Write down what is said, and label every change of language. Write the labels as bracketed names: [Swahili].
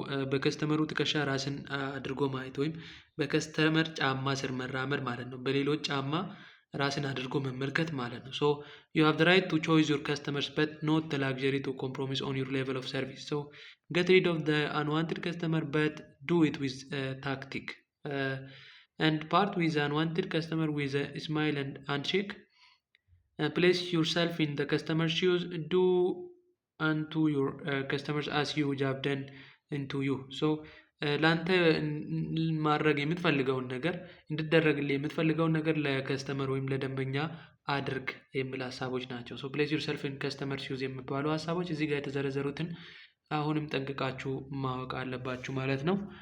[Amharic] በከስተመሩ ትከሻ ራስን አድርጎ ማየት ወይም በከስተመር ጫማ ስር መራመድ ማለት ነው። በሌሎች ጫማ ራስን አድርጎ መመልከት ማለት ነው። ሶ [English] you have the right to choose your customers but not the luxury to compromise on your level of service. So get rid of the unwanted customer but do it with tactic. And part with the unwanted customer with a smile and handshake. Place yourself in the customer's shoes. Do unto your customers as you have done into you. [Amharic] So ለአንተ ማድረግ የምትፈልገውን ነገር እንድትደረግልህ የምትፈልገውን ነገር ለከስተመር ወይም ለደንበኛ አድርግ የሚል ሀሳቦች ናቸው። [English] ሶ ፕሌስ ዩርሰልፍ ኢን ከስተመር ሹዝ [Amharic] የሚባሉ ሀሳቦች እዚህ ጋር የተዘረዘሩትን አሁንም ጠንቅቃችሁ ማወቅ አለባችሁ ማለት ነው።